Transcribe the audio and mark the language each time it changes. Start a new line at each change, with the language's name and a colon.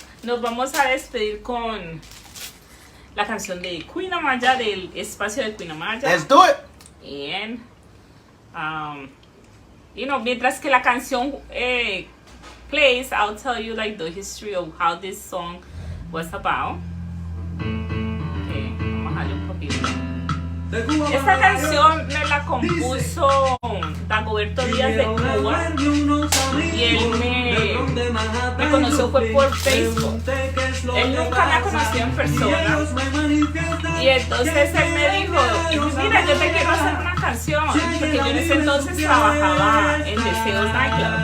Spanish: Nos vamos a despedir con la canción de Queen Amaya, del espacio de Queen Amaya.
English: Let's do it. And, you know,
Spanish: mientras que la canción
English: plays, I'll tell you like the history of how this song was about.
Spanish: Okay, vamos a bajarle un poquito. Esta canción me la compuso Dagoberto Díaz de Cuba y él me conoció fue por Facebook. Él nunca me ha conocido en persona y entonces él me dijo, mira, yo te quiero hacer una canción, porque yo en ese entonces trabajaba en Deseos Nightclub.